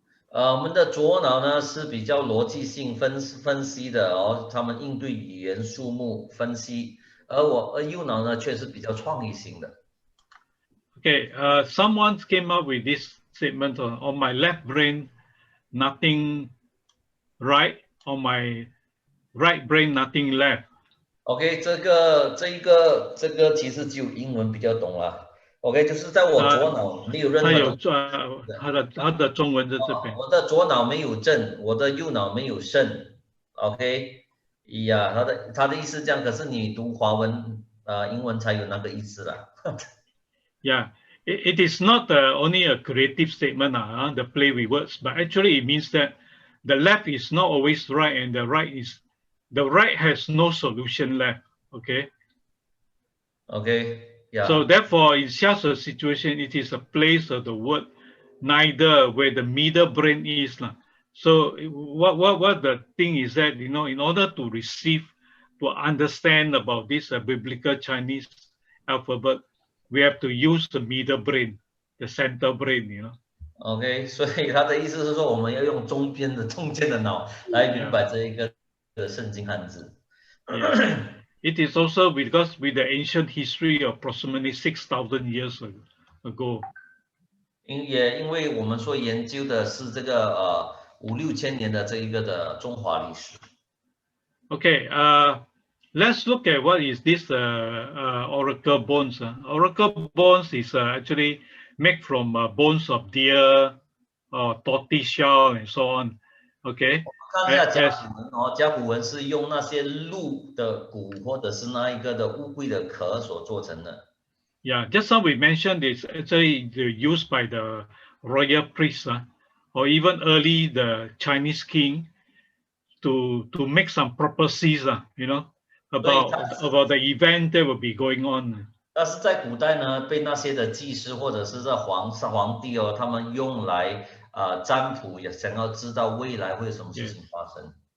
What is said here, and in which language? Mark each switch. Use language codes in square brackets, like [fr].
[zh] 我们的左脑呢是比较逻辑性分析的哦，他们应对语言、数目分析，而右脑呢却是比较创意性的。 [en] Okay, someone came up with this statement on my left brain, nothing right. On my right brain, nothing left. [zh] OK， 这个其实只有英文比较懂啦。 OK， 就是在我左脑没有任何的，他的中文在这边。我的左脑没有正，我的右脑没有肾。 OK， 呀，他的意思这样，可是你读华文英文才有那个意思啦。 [en] Yeah, it is not only a creative statement, the play with words, but actually it means that the left is not always right, and the right has no solution left. Okay. Okay. Yeah. So therefore, in such a situation, it is a place of the word neither where the middle brain is. So what the thing is that, in order to receive, to understand about this biblical Chinese alphabet, we have to use the middle brain, the center brain, [zh] OK， 所以他的意思是说，我们要用中间的脑来明白这一个圣经汉字。 [en] Yeah. It is also because with the ancient history of approximately 6,000 years ago. [zh] 也因为我们所研究的是这个5、6千年的这一个的中华历史。 [en] Okay, let's look at what is this oracle bones. Oracle bones is actually made from bones of deer, tortoiseshell and so on. Okay. [zh] 看一下甲骨文哦，甲骨文是用那些鹿的骨或者是那一个的乌龟的壳所做成的。 [en] Yeah, just now we mentioned it's actually used by the royal priests, or even early the Chinese king to make some prophecies, about the event that will be going on. [zh] 但是在古代呢，被那些的祭司或者是这皇帝哦，他们用来占卜，也想要知道未来会有什么事情发生。